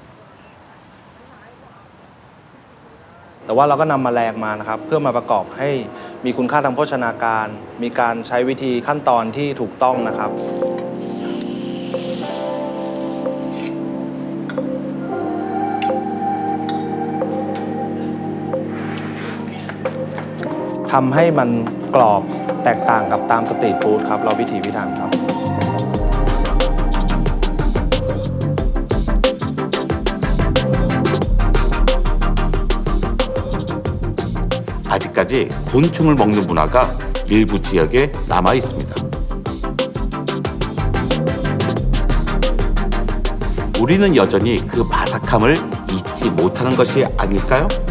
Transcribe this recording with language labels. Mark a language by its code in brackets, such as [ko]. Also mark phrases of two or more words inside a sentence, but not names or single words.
[th] แต่ว่าเราก็นำแมลงมานะครับเพื่อมาประกอบให้มีคุณค่าทางโภชนาการมีการใช้วิธีขั้นตอนที่ถูกต้องนะครับทำให้มันกรอบแตกต่างกับตามสตรีทฟู้ดครับเราพิถีพิถันครับ [ko] 아직까지 곤충을 먹는 문화가 일부 지역에 남아 있습니다. 우리는 여전히 그 바삭함을 잊지 못하는 것이 아닐까요?